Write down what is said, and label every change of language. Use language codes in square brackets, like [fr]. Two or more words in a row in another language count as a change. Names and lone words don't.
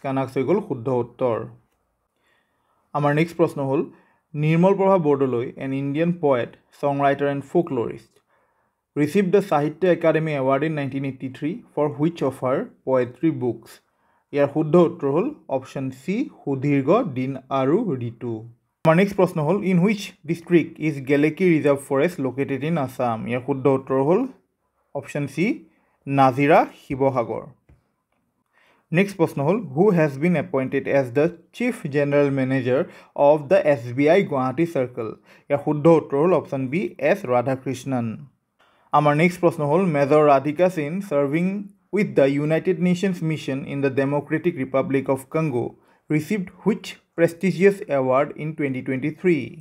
[en] Kanaks [as] হয় গ'ল শুদ্ধ উত্তৰ. [en] Our next [as] প্ৰশ্ন হ'ল [en] Nirmal Prabha Bordoloi, an Indian poet, songwriter and folklorist, received the Sahitya Academy Award in 1983 for which of her poetry books? [as] যাৰ শুদ্ধ উত্তৰ হ'ল option C Sudirgha Din Aru Ritu. [en] Our next [as] প্ৰশ্ন হ'ল [en] in which district is Geleki Reserve Forest located in Assam? [as] যাৰ শুদ্ধ উত্তৰ হ'ল option C Nazira Shibosagar. [en] Next [as] প্ৰশ্ন হ'ল [en] who has been appointed as the Chief General Manager of the SBI Guwahati Circle? [as] যাৰ শুদ্ধ উত্তৰ হ'ল option B S Radhakrishnan. [en] Our next [as] প্ৰশ্ন হ'ল [en] Major Radhika Sen serving with the United Nations mission in the Democratic Republic of Congo received which prestigious award in 2023?